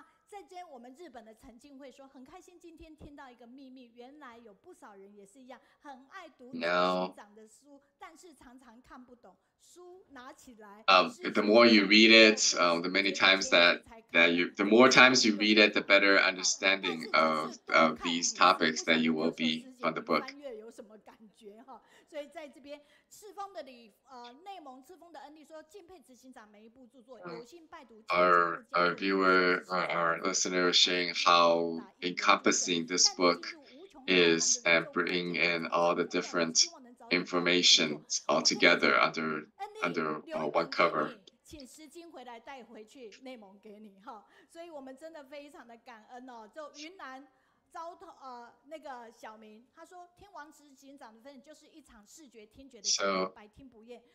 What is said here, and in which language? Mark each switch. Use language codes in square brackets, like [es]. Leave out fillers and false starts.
[zh] 在这边，我们日本的陈静慧说，很开心今天听到一个秘密，原来有不少人也是一样，很爱读执行长的书，但是常常看不懂。书拿起来。 [en] The more you read it, the more times you read it, the better understanding of these topics that you will be from the book. [zh] 有什么感觉哈？所以在这边，赤峰的内蒙赤峰的恩利说，敬佩执行长每一部著作，有幸拜读。 [en] Our listener is sharing how encompassing this book is and bringing in all the different information all together under one cover. [zh] 请诗经回来带回去内蒙给你哈，所以我们真的非常的感恩哦。就云南那个小明他说，天王执行长的分享就是一场视觉听觉的享受，百听不厌。